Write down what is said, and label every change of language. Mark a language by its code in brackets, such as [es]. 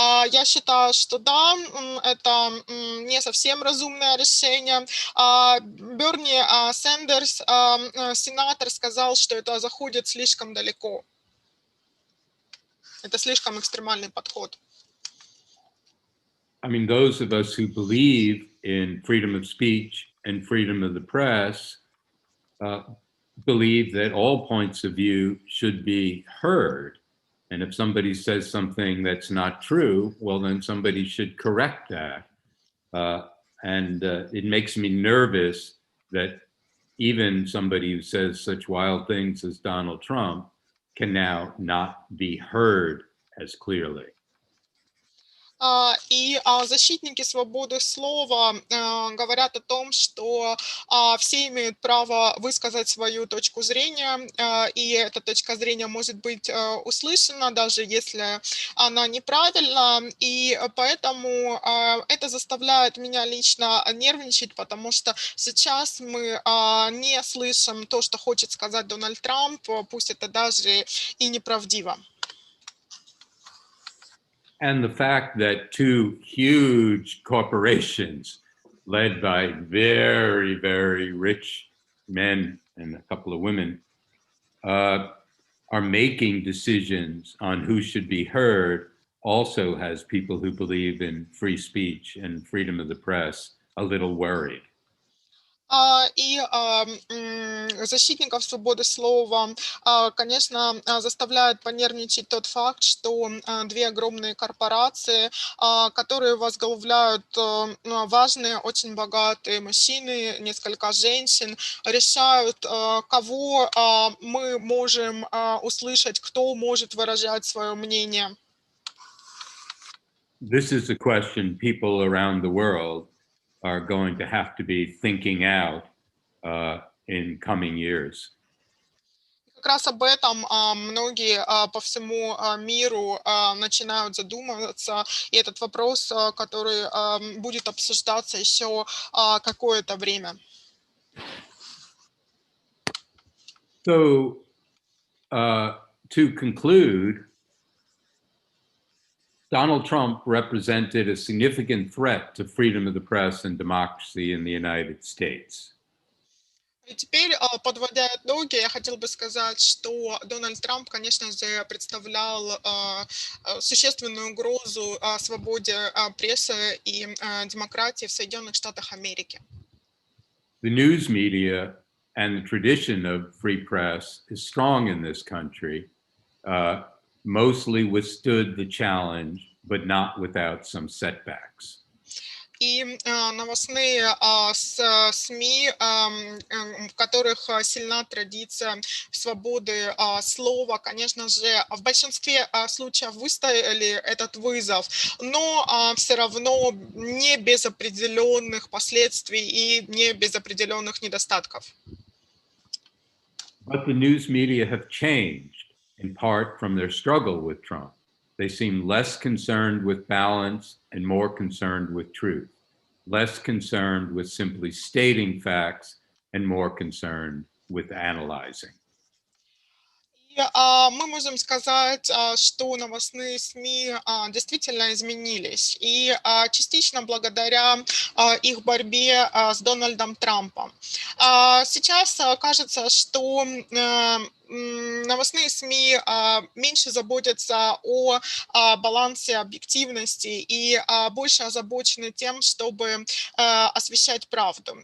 [ru] Я считаю, что да, это не совсем разумное решение. Берни Сендерс, сенатор, сказал, что это заходит слишком далеко. Это слишком экстремальный подход. [en] I mean, those of us who believe in freedom of speech and freedom of the press believe that all points of view should be heard. And if somebody says something that's not true, well, then somebody should correct that. It makes me nervous that even somebody who says such wild things as Donald Trump can now not be heard as clearly. [ru] И защитники свободы слова говорят о том, что все имеют право высказать свою точку зрения, и эта точка зрения может быть услышана, даже если она неправильна. И поэтому это заставляет меня лично нервничать, потому что сейчас мы не слышим то, что хочет сказать Дональд Трамп, пусть это даже и неправдиво. [en] And the fact that two huge corporations led by very, very rich men and a couple of women are making decisions on who should be heard also has people who believe in free speech and freedom of the press a little worried. [ru] И защитников свободы слова, конечно, заставляет понервничать тот факт, что две огромные корпорации, которые возглавляют важные, очень богатые мужчины, несколько женщин, решают, кого мы можем услышать, кто может выражать свое мнение. [en] This is a question people around the world are going to have to be thinking out in coming years. [ru] Как раз об этом многие по всему миру начинают задумываться, и этот вопрос, который будет обсуждаться еще какое-то время. [en] So, to conclude, Donald Trump represented a significant threat to freedom of the press and democracy in the United States. [ru] И теперь, подводя итоги, я хотел бы сказать, что Дональд Трамп, конечно же, представлял существенную угрозу свободе прессы и демократии в Соединенных Штатах Америки. [en] The news media and the tradition of free press is strong in this country, mostly withstood the challenge, but not without some setbacks. [ru] И новостные СМИ, в которых сильна традиция свободы слова, конечно же, в большинстве случаев выстояли этот вызов, но все равно не без определенных последствий и не без определенных недостатков. [en] But the news media have changed, in part from their struggle with Trump. They seem less concerned with balance and more concerned with truth, less concerned with simply stating facts and more concerned with analyzing. [ru] Мы можем сказать, что новостные СМИ действительно изменились, и частично благодаря их борьбе с Дональдом Трампом. Сейчас кажется, что новостные СМИ меньше заботятся о балансе объективности и больше озабочены тем, чтобы освещать правду.